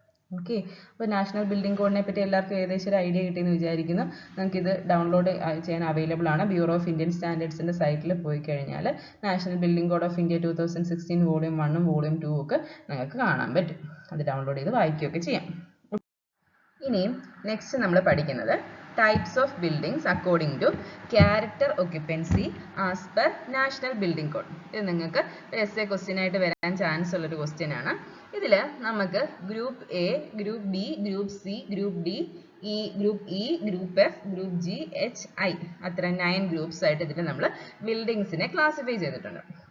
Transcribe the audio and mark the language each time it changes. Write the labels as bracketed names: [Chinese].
[Malayalam] Okay, അപ്പോൾ national building കോഡിനെ പറ്റി എല്ലാവർക്കും ഏകദേശം ഒരു ഐഡിയ കിട്ടിയെന്ന് വിചാരിക്കുന്നു. നമുക്കിത് ഡൗൺലോഡ് ചെയ്യാൻ അവൈലബിൾ ആണ്. ബ്യൂറോ ഓഫ് ഇന്ത്യൻ സ്റ്റാൻഡേർഡ്സിൻ്റെ സൈറ്റിൽ പോയി കഴിഞ്ഞാൽ national building code of India 2016 volume 1 volume 2 ഒക്കെ നിങ്ങൾക്ക് കാണാൻ പറ്റും. അത് ഡൗൺലോഡ് ചെയ്ത് വായിക്കുകയൊക്കെ ചെയ്യാം. ഇനിയും നെക്സ്റ്റ് നമ്മൾ പഠിക്കുന്നത് [English] types of buildings according to character occupancy as per National Building Code. [Malayalam] ഇത് നിങ്ങൾക്ക് essay question ആയിട്ട് വരാൻ ചാൻസ് ഉള്ള ഒരു ക്വസ്റ്റ്യൻ ആണ്. ഇതിൽ നമുക്ക് group A, group B, group C, group D, group E, group F, group G, H, I, അത്ര 9 ഗ്രൂപ്പ്സ് ആയിട്ട് ഇതിൽ നമ്മൾ ബിൽഡിങ്സിനെ ക്ലാസിഫൈ ചെയ്തിട്ടുണ്ട്.